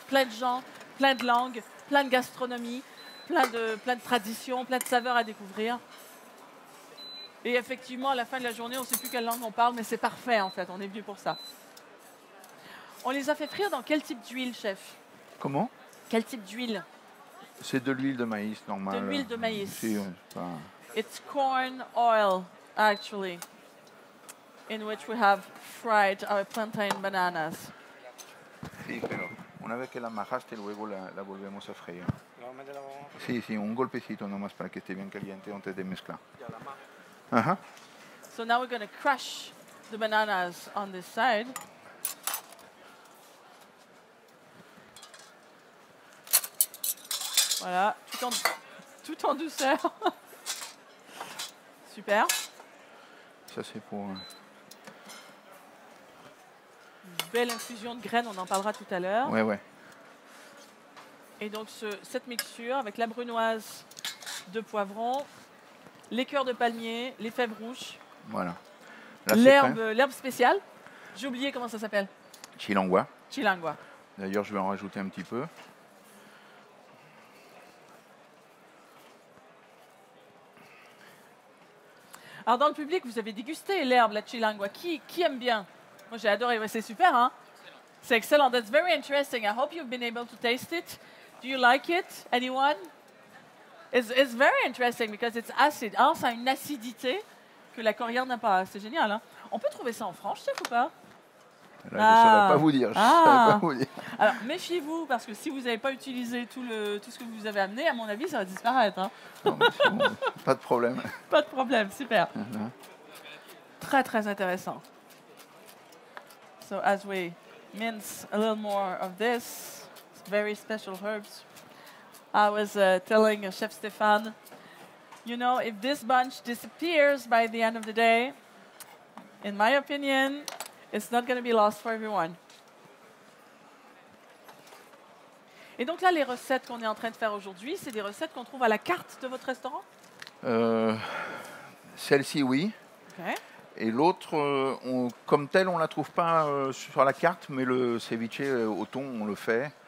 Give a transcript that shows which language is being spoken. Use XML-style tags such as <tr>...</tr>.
<fr>Plein de gens, plein de langues, plein de gastronomie, plein de traditions, plein de saveurs à découvrir. Et effectivement, à la fin de la journée, on ne sait plus quelle langue on parle, mais c'est parfait, en fait. On est venu pour ça. On les a fait frire dans quel type d'huile, chef? Comment? Quel type d'huile? C'est de l'huile de maïs, normal. De l'huile de maïs.</fr> <es>Si,</es> <en>It's corn oil, actually, in which we have fried our plantain bananas.</en> <es>Sí, pero una vez que la majaste, luego la volvemos a freír. Nuevamente la vamos a Sí, sí, un golpecito nomás para que esté bien caliente antes de mezclar. Ajá.</es> <en>So now we're going to crush the bananas on this side.</en> <fr>Voilà, tout en douceur. Super. Ça, c'est pour... Une belle infusion de graines, on en parlera tout à l'heure. Ouais, ouais. Et donc cette mixture avec la brunoise de poivron, les cœurs de palmier, les fèves rouges, Voilà. Là, c'est prêt. l'herbe spéciale. J'ai oublié comment ça s'appelle. Chilangua. Chilangua. D'ailleurs, je vais en rajouter un petit peu. Alors dans le public, vous avez dégusté l'herbe, la chilangua. Qui aime bien? Moi j'ai adoré, ouais, c'est super, hein? C'est excellent.</fr> <en>That's very interesting. I hope you've been able to taste it. Do you like it? Anyone? It's very interesting because it's acid.</en> <fr>Alors ça a une acidité que la coriandre n'a pas. C'est génial, hein? On peut trouver ça en France, chef, ou pas? Là, je ne saurais pas vous dire. Je saurais pas vous dire. Alors méfiez-vous parce que si vous n'avez pas utilisé tout ce que vous avez amené, à mon avis, ça va disparaître, hein? Non, mais c'est bon, pas de problème. Pas de problème, super. Très très intéressant.</fr> <en>So as we mince a little more of this very special herbs, I was telling Chef Stéphane, you know, if this bunch disappears by the end of the day, in my opinion, it's not going to be lost for everyone.</en> <fr>Et donc là, les recettes qu'on est en train de faire aujourd'hui, c'est des recettes qu'on trouve à la carte de votre restaurant? Celle-ci, oui.</fr> <en>Okay.</en> <fr>Et l'autre, comme tel, on ne la trouve pas sur la carte, mais le ceviche au thon, on le fait.</fr>